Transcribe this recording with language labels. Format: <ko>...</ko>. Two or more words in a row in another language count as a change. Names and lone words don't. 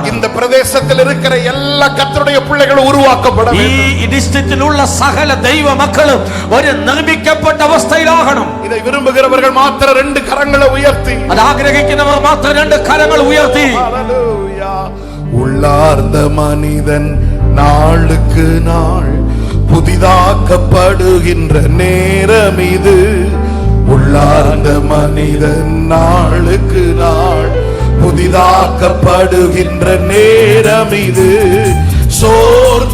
<ta>இந்த பிரதேசத்தில் இருக்கிற எல்லா கர்த்தருடைய பிள்ளைகளும் உருவாக்கப்பட வேண்டும்.</ta> <ml>ഈ ഡിസ്ട്രിക്റ്റിലുള്ള സകല ദൈവ മക്കളും ഒരു നിർമ്മിക്കപ്പെട്ട അവസ്ഥയിലാകണം.</ml> <ta>இதை விரும்புகிறவர்கள் மாத்திரம் 2 கரங்களை உயர்த்தி,</ta> <ml>അത് ആഗ്രഹിക്കുന്നവർ മാത്രം 2 കരങ്ങൾ ഉയർത്തി. ஹalleluya.</ml> <ta>உள்ளார்ந்த மனிதன் நாளுக்கு நாள் புதிதாக்கப்படுகின்ற நேரம் இது. உள்ளார்ந்த மனிதன் நாளுக்கு நாள் புதிதாக்கப்படுகின்ற நேரம் இது.</ta>